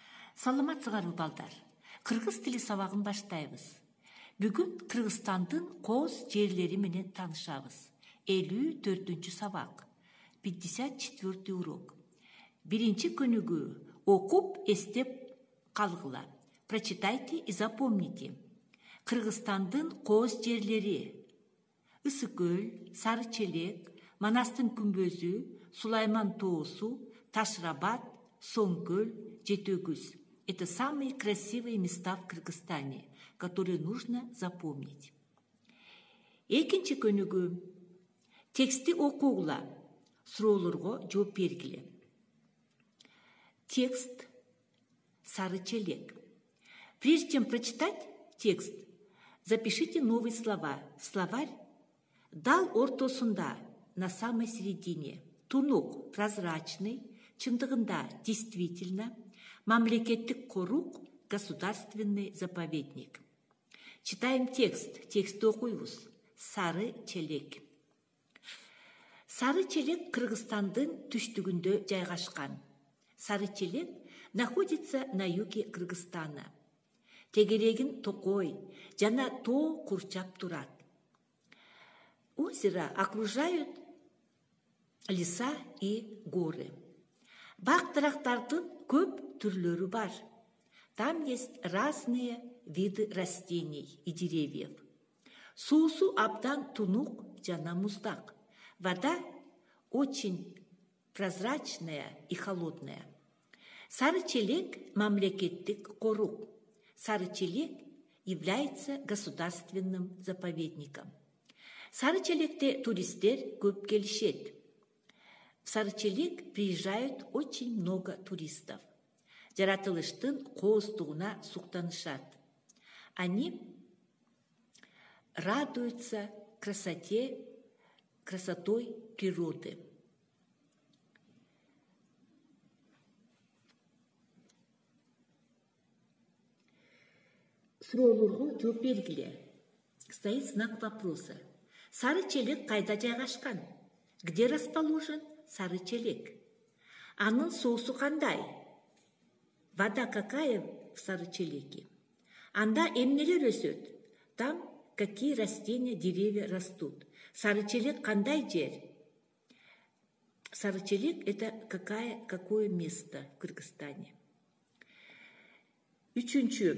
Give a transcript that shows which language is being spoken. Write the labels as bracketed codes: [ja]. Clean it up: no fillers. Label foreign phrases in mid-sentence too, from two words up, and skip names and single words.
[ky] Саламатсыңарбы балдар. Кыргыз тили сабагын баштайбыз. Бүгүн Кыргызстандын кооз жерлери менен таанышабыз. 54-чү сабак. 54-й урок. Биринчи көнүгүү окуп эстеп калгыла. [ru] Прочитайте и запомните. [ky] Кыргызстандын кооз жерлери: Ысыкөл, Сарычелек, Манастын күмбөзү, Сулайман тоосу, Ташрабат, Соңкөл, Жетөгүз. [ru] Это самые красивые места в Кыргызстане, которые нужно запомнить. [ky] Экинчи көнүгүү тексти окугула, суроолорго жооп бергиле. Текст Сарычелек. [ru] Прежде чем прочитать текст, запишите новые слова в словарь. [ky] Дал ортосунда, [ru] на самой середине. [ky] Тунук прозрачный, чындыгында действительно. Мамлекеттик корук, [ru] государственный заповедник. Читаем текст. [ky] Текстти окуйбуз. Сарычелек. Сарычелек Кыргызстандын түштүгүндө жайгашкан. [ru] Сарычелек находится на юге Кыргызстана. [ky] Тегерегин токой жана тоо курчап турат. [ru] Озеро окружают леса и горы. [ky] Бак-дарактардын көп түрлөрү бар. [ru] Там есть разные виды растений и деревьев. [ky] Суусу абдан тунук жана муздак. [ru] Вода очень прозрачная и холодная. [ky] Сарычелек мамлекеттик корук. [ru] Сарычелек является государственным заповедником. [ky] Сарычелекте туристтер көп келишет. [ru] В Сарычелек приезжают очень много туристов. [ky] Жаратылыштын кооздугуна суктанышат. [ru] Они радуются красотой природы. [ky] Суроолорго жооп бергиле. [ru] Стоит знак вопроса. [ky] Сарычелек кайда жайгашкан? [ru] Где расположен Сарычелек? [ky] Анын соусу кандай? [ru] Вода какая в Сарычелеке? [ky] Анда эмнелер өсөт? [ru] Там какие растения, деревья растут? [ky] Сарычелек кандай жер? [ru] Сарычелек — это какое место в Кыргызстане? [ky] Үчүнчү.